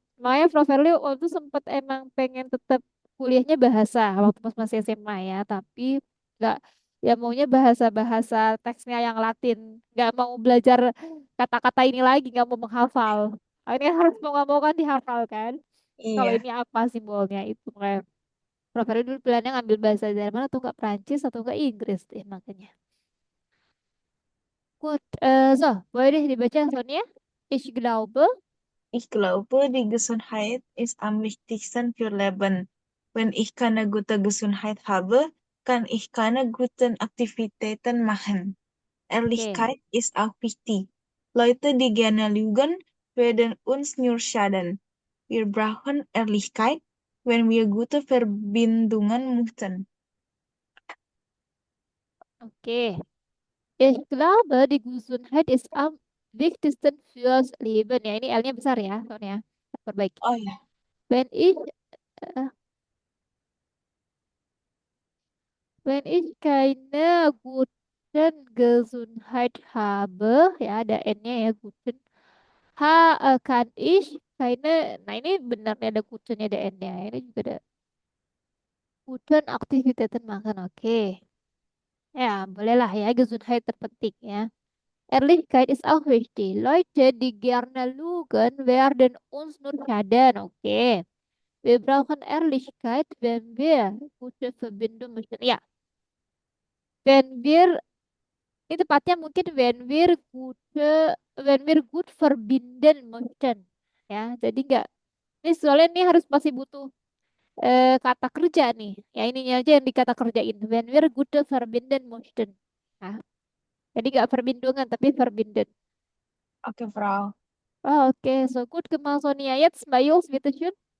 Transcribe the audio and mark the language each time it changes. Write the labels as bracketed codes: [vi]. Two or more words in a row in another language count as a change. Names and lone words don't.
[id] Makanya Profilio waktu itu sempat emang pengen tetap kuliahnya bahasa waktu pas masih SMA ya, tapi nggak, ya maunya bahasa-bahasa teksnya yang Latin, nggak mau belajar kata-kata ini lagi, nggak mau menghafal. Akhirnya harus mau nggak mau kan dihafal kan. Kalau Iya. ini apa simbolnya itu kayak Profesor dulu pilihannya ngambil bahasa Jerman atau enggak Prancis atau enggak Inggris deh makanya. [de] Gut, so, [id] boleh deh dibaca Sonia. [de] Ich glaube, Ich glaube, die Gesundheit ist am wichtigsten für Leben. Wenn ich keine gute Gesundheit habe, kann ich keine guten Aktivitäten machen. [id] oke. [de] Ehrlichkeit ist auch wichtig. Leute, die gerne lügen, werden uns nur schaden. Wir brauchen Ehrlichkeit, wenn wir gute Verbindungen möchten. [id] Oke. [de] Ich glaube, die Gesundheit ist am wichtigsten fürs Leben. [id] Ya, ini L-nya besar ya, Sonia. Perbaiki. Oh ya, [de] Wenn ich, äh, wenn ich keine guten Gesundheit habe, [id] ya ada N-nya ya, [de] guten. Kann ich keine, [id] nah ini benar nih ada guten, ada N-nya. Ini juga ada [de] guten Aktivitäten [id] makan, oke. Ya, bolehlah ya, Gesundheit terpenting ya. [de] Ehrlichkeit ist auch wichtig. Leute, die gerne lügen, werden uns nur schaden. [id] Okay. [de] Wir brauchen Ehrlichkeit, wenn wir gute Verbindung möchten. Ya, wenn wir, [id] ini tepatnya mungkin [de] wenn wir gut verbinden möchten. [id] Ya, jadi enggak. Ini soalnya ini harus masih butuh kata kerja nih. Ya, ininya aja yang dikata kerjain. [de] Wenn wir gute verbinden möchten. [id] Nah, jadi enggak verbindungan, tapi verbinden. oke, Frau. [de] Oh, okay, so gut gemacht, Sonia. Jetzt bei Jungs, bitteschön.